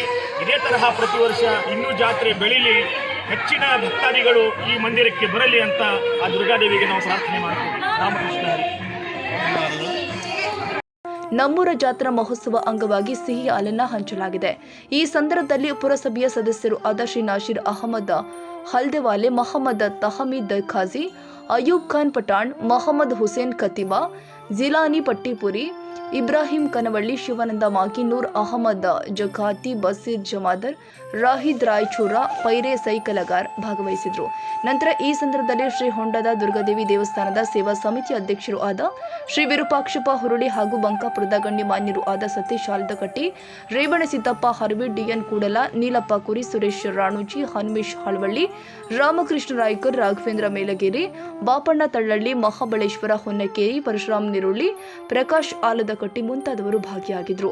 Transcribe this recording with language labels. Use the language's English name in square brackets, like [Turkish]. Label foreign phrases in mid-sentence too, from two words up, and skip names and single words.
[Kannada] ಇದೇ ತರಹ ಪ್ರತಿ ವರ್ಷ ಇನ್ನೂ ಜಾತ್ರೆ ಬೆಳೀಲಿ, ಹೆಚ್ಚಿನ ಭಕ್ತಾದಿಗಳು ಈ ಮಂದಿರಕ್ಕೆ ಬರಲಿ ಅಂತ ಆ ದುರ್ಗಾದೇವಿಗೆ ನಾವು ಪ್ರಾರ್ಥನೆ ಮಾಡ್ತೀವಿ. ರಾಮಕೃಷ್ಣ. ನಮ್ಮೂರ ಜಾತ್ರಾ ಮಹೋತ್ಸವ ಅಂಗವಾಗಿ ಸಿಹಿ ಹಾಲನ್ನ ಹಂಚಲಾಗಿದೆ. ಈ ಸಂದರ್ಭದಲ್ಲಿ ಪುರಸಭೆಯ ಸದಸ್ಯರು ಆದ ಶ್ರೀ ನಾಶೀರ್ ಅಹಮದ್ हल्देवाले, मोहम्मद तहमीद खाजी, अयूब खान पठाण, मोहम्मद हुसैन खतीबा, जिलानी पट्टीपुरी, ಇಬ್ರಾಹಿಂ ಕನವಳ್ಳಿ, ಶಿವಾನಂದ ಮಾಗಿ, ನೂರ್ ಅಹಮದ್ ಜಕಾತಿ, ಬಸೀರ್ ಜಮಾದರ್, ರಾಹಿದ್ ರಾಯಚೂರ, ಪೈರೆ ಸೈಕಲಗಾರ್ ಭಾಗವಹಿಸಿದ್ರು. ನಂತರ ಈ ಸಂದರ್ಭದಲ್ಲಿ ಶ್ರೀ ಹೊಂಡದ ದುರ್ಗಾದೇವಿ ದೇವಸ್ಥಾನದ ಸೇವಾ ಸಮಿತಿ ಅಧ್ಯಕ್ಷರು ಆದ ಶ್ರೀ ವಿರೂಪಾಕ್ಷಪ್ಪ ಹುರುಳಿ ಹಾಗೂ ಬಂಕಾಪುರದ ಗಣ್ಯಮಾನ್ಯರು ಆದ ಸತೀಶ್ ಆಲ್ದಕಟ್ಟಿ, ರೇವಣ ಸಿದ್ದಪ್ಪ ಹರವಿ, ಡಿಎನ್ ಕೂಡಲ, ನೀಲಪ್ಪ ಕುರಿ, ಸುರೇಶ್ ರಾಣುಜಿ, ಹನುಮೇಶ್ ಹಳವಳ್ಳಿ, ರಾಮಕೃಷ್ಣ ರಾಯ್ಕರ್, ರಾಘವೇಂದ್ರ ಮೇಲಗೇರಿ, ಬಾಪಣ್ಣ ತಳ್ಳಳ್ಳಿ, ಮಹಾಬಳೇಶ್ವರ ಹೊನ್ನಕೇರಿ, ಪರಶುರಾಮ್ ನಿರುಳ್ಳಿ, ಪ್ರಕಾಶ್ ಆಲದಕಟ್ಟಿ ಮುಂತಾದವರು ಭಾಗಿಯಾಗಿದ್ದರು.